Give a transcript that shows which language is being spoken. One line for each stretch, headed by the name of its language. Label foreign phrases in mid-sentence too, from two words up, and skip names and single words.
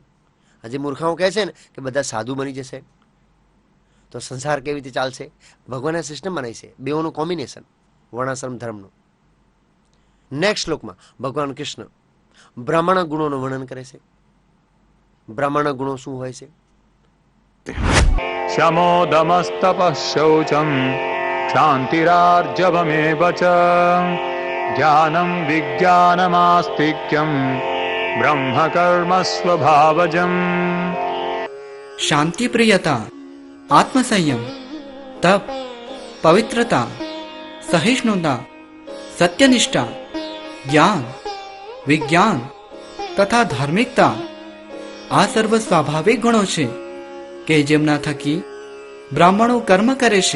Gujarati: આજે મૂર્ખાઓ કહે છે ને કે બધા સાધુ બની જશે તો સંસાર કેવી રીતે ચાલશે? ભગવાને સિસ્ટમ બનાવી છે, બેઓનું કોમ્બિનેશન વર્ણાશ્રમ ધર્મનું. નેક્સ્ટ શ્લોકમાં ભગવાન કૃષ્ણ બ્રાહ્મણ ગુણોનું વર્ણન કરે છે. બ્રાહ્મણ ગુણો શું હોય છે?
Sanskrit: शमो दमस्तपः शौचम् क्षान्तिरार्जवमेव च ज्ञानं विज्ञानमास्तिक्यं ब्रह्मकर्म स्वभावजम्.
Gujarati: શાંતિ, પ્રિયતા, આત્મસંયમ, તપ, પવિત્રતા, સહિષ્ણુતા, સત્યનિષ્ઠા, જ્ઞાન, વિજ્ઞાન તથા ધાર્મિકતા આ સર્વ સ્વાભાવિક ગુણો છે કે જેમના થકી બ્રાહ્મણો કર્મ કરે છે.